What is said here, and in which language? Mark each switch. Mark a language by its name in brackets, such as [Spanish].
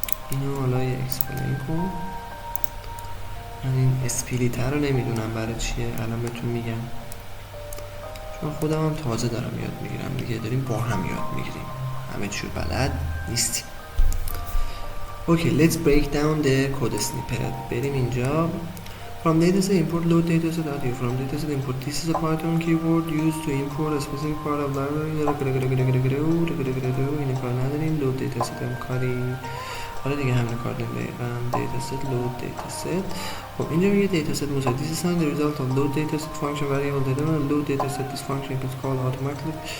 [Persian] اینو حالا یه اکسپلین کن. من این اسپلیتر رو نمیدونم برای چیه، الان بهتون میگم. چون خودم هم تازه دارم یاد میگیرم دیگه، داریم با هم یاد میگیریم، همه چیو بلد نیستیم. [English] Okay let's break down the code snippet. [Persian] بریم اینجا. [English] From dataset import load dataset audio. From dataset import. This is a Python keyword used to import a specific part of library. [Persian] اینه کار نداریم. load dataset هم کاری. حالا دیگه همین کار داریم دقیقا. [English] dataset load dataset. [Persian] خب اینجا میگه dataset موسیقی. [English] This is the result of load dataset function variable data. load dataset this function is called automatically.